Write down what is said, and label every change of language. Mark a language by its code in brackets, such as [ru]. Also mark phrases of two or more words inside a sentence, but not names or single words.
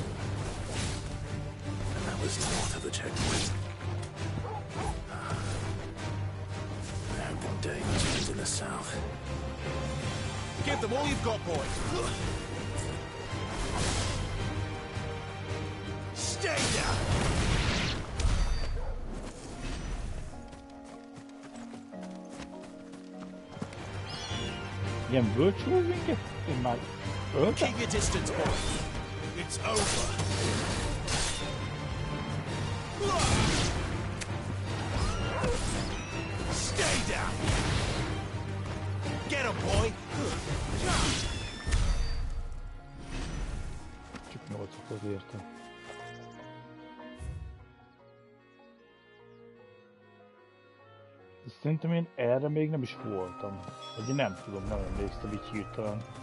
[en] And that was north of the checkpoint. I hope the day turns in the south. Give them all you've got, boy. Stay down! [hu] Igen, bölcsúl minket? Én már öltem? [en] Keep your distance, boy. It's over. Stay down. Get him, boy. [hu] Csak 8-ot értem. Szerintem én erre még nem is voltam. Vagy én nem tudom, nem emlékszem így hirtelen.